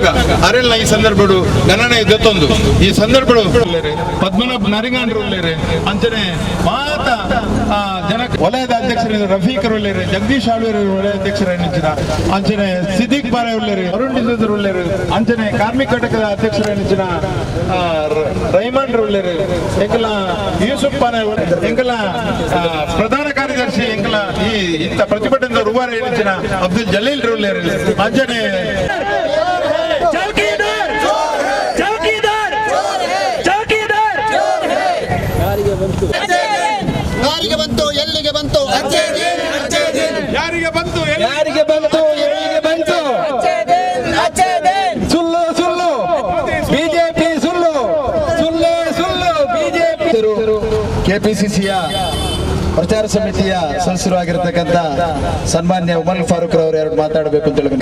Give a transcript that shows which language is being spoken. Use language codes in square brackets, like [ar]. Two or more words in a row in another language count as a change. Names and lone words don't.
[tcy] ಅರೆಲ್ಲ ಈ ಸಂದರ್ಭಡು ಗಣನೆ ಜೊತ್ತೊಂದು ಈ ಸಂದರ್ಭಡು ಪದ್ಮನಾಭ ನರಿಗಾಂಡ್ರು ಉಳ್ಳೇರೆ ಅಂಚನೆ ಮಾತ ಜನ ವಲಯದ ಅಧ್ಯಕ್ಷರು ರಫೀಕರು ಉಳ್ಳೇರೆ ಜಗದೀಶ್ ಆಳ್ವೇರು ವಲಯ ಅಧ್ಯಕ್ಷರ ಅಂಚನೆ ಸಿದ್ದಿಕ್ ಬಾರೆ ಉಳ್ಳೇರೆ ಅರುಣ್ ಡಿಸೂದರ್ ಉಳ್ಳೇರು ಅಂಚನೆ ಕಾರ್ಮಿಕ ಘಟಕದ ಅಧ್ಯಕ್ಷರ ರೈಮಾಂಡ್ರು ಉಳ್ಳೇರು ಎಂಕಲ ಯೂಸುಫ್ ಪಾನೆ ಎಂಕಲ ಪ್ರಧಾನ ಕಾರ್ಯದರ್ಶಿ ಎಂಕಲ ಈ ಇಂಥ ಪ್ರತಿಭಟನೆ ರುವಾರ ಎಣಿಸಿನ ಅಬ್ದುಲ್ ಜಲೀಲ್ ಉಳ್ಳೇರು ಅಂಚನೆ [kn] ಯಾರಿಗೆ ಬಂತು ಎಲ್ಲಿಗೆ ಬಂತು ಯಾರಿಗೆ ಬಂತು ಯಾರಿಗೆ ಬಂತು ಎಲ್ಲಿಗೆ ಬಂತು ಸುಳ್ಳು ಸುಳ್ಳು ಬಿಜೆಪಿ ಸುಳ್ಳು ಸುಳ್ಳು ಸುಳ್ಳು ಬಿಜೆಪಿ ಕೆಪಿಸಿಸಿಯ ಪ್ರಚಾರ ಸಮಿತಿಯ ಸದಸ್ಯರಾಗಿರ್ತಕ್ಕಂಥ ಸನ್ಮಾನ್ಯ ಉಮರ್ ಫಾರೂಕ್ ಅವರು ಎರಡು ಮಾತಾಡಬೇಕು ಅಂತ